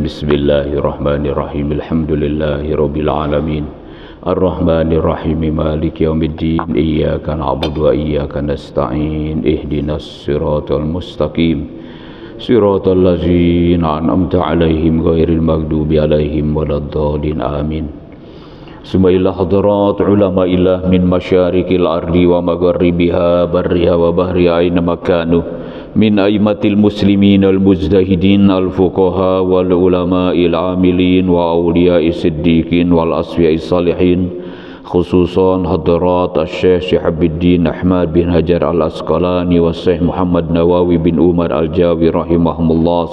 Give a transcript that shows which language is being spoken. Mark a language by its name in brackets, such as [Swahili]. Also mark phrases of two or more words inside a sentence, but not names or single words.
[Arabic] بسم الله الرحمن الرحيم. الحمد لله رب العالمين. الرحمن الرحيم. مالك يوم الدين. إياك نعبد وإياك نستعين. اهدنا الصراط المستقيم. صراط الذين أنعمت عليهم غير المغضوب عليهم ولا الضالين. Amin. ثم إلى حضرة علماء الله من مشارق الأرض ومغاربها برها وبحرها أين كانوا من أئمة المسلمين المجتهدين الفقهاء والعلماء العاملين وأولياء الصديقين والأصفياء الصالحين، خصوصا حضرة الشيخ شهاب الدين أحمد بن حجر العسقلاني والشيخ محمد نووي بن عمر الجاوي رحمهما الله.